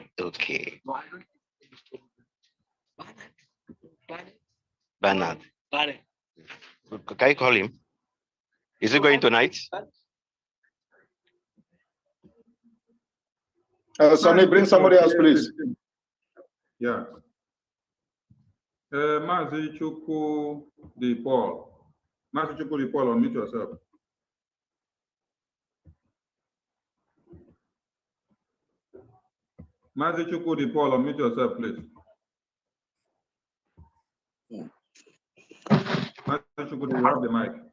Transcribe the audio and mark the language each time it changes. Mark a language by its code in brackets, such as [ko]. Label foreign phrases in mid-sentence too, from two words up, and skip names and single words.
[en] Okay, Bernard. Bernard. Can you call him? Is he going tonight? Sonny, bring somebody else, please. Yeah. Mazi Chuku the Paul. Mazi Chuku the Paul, unmute yourself. Mazi Chuku the Paul, unmute yourself, please. Mazi Chuku, you have the mic.